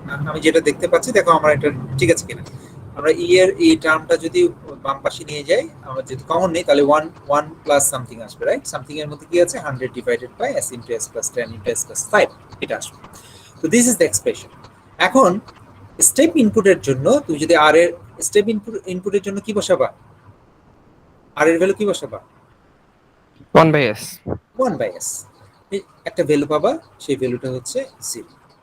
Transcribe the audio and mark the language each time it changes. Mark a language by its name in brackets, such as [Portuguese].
[Bangla] আমি যেটা দেখতে পাচ্ছি, দেখো আমার এটা ঠিক আছে কিনা। আমরা ই এর এই টার্মটা যদি বাম পাশে নিয়ে যাই, আমরা যদি কমন নেই তাহলে 1 প্লাস সামথিং আসবে, রাইট? সামথিং এর মধ্যে কি আছে? 100 divided by s into s plus 10 into s plus 5 এটা আসবে। [English] তো this is the expression. [Bangla] এখন স্টেপ ইনপুটের জন্য তুমি যদি আর এর স্টেপ ইনপুটের জন্য কি বসাবা? আর এর ভ্যালু কি বসাবা? 1/s। 1/s একটা ভ্যালু পাবা, সেই ভ্যালুটা হচ্ছে 0।